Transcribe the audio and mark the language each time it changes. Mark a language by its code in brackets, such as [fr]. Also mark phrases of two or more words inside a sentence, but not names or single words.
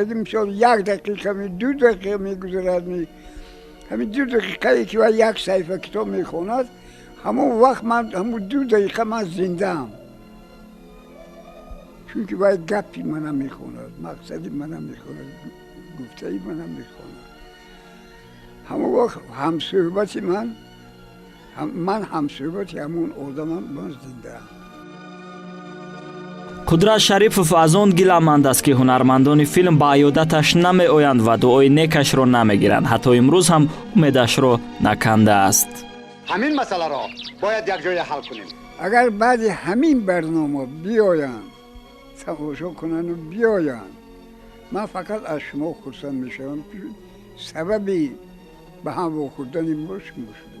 [fa] مثال 1 دقیقه 2 دقیقه میگذرد همین 2 دقیقه ای که یک صفحه کتاب میخوند همون وقت من همون 2 دقیقه من زنده ام. چون که باید گپی منم میخوند مقصدی منم میخوند گفته ای منم میخوند. همون وقت همصحبتی من همصحبتی همون آدمم من زنده ام. [tg] қудрат шарифов аз он гиламанд аст ки ҳунармандони филм ба аёдаташ намеоянд ва дуои некашро намегиранд. ҳатто имрӯз ҳам умедашро накандааст. ҳамин масъаларо бояд якҷоя ҳал кунем. агар баъди ҳамин барнома биёянд тамошо кунанду биёянд ман фақат аз шумо хурсанд мешавам ки сабаби ба ҳам вохӯрдани мо шумо шудед.